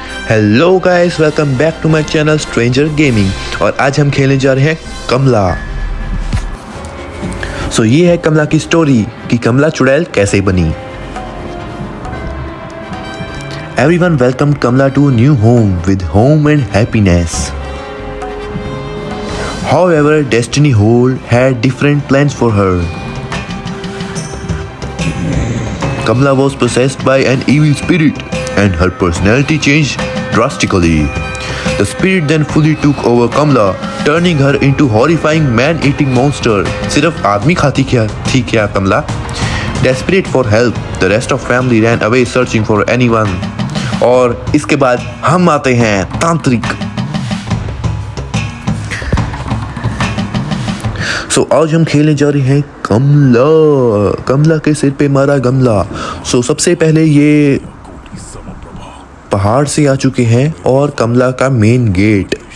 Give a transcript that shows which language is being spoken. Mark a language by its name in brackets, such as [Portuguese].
[English] hello guys, welcome back to my channel [Hindi] stranger gaming. और आज हम खेलने जा रहे हैं कमला। ये है कमला की स्टोरी कि कमला चुड़ैल कैसे बनी। [English] Everyone welcome Kamala to new home with home and happiness. However, Destiny Hole had different plans for her. Kamala was possessed by an evil spirit and her personality changed drastically. The spirit then fully took over Kamala, turning her into horrifying man-eating monster. [Hindi] सिर्फ आदमी खाती क्या थी क्या कमला? [English] Desperate for help, the rest of family ran away searching for anyone. [Hindi] और इसके बाद हम आते हैं तांत्रिक। आज हम खेलने जा रहे हैं कमला के सिर पे मारा गमला। सबसे पहले ये पहाड़ से आ चुके हैं और कमला का मेन गेट।